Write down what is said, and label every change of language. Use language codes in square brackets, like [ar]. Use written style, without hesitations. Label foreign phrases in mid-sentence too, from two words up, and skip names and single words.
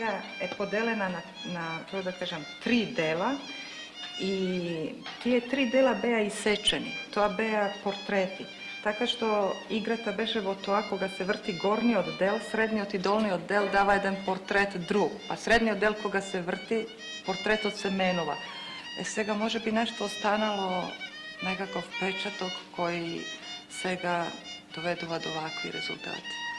[mk] Таа книга е поделена на, како да кажам, 3 дела И тие 3 дела беа исечени, тоа беа портрети. Така што играта беше во тоа кога се врти горниот дел, средниот и долниот дел дава еден портрет друг, па средниот дел кога се врти, портретот се менува. Сега може би нешто останало, некаков печаток кој сега доведува до вакви резултати.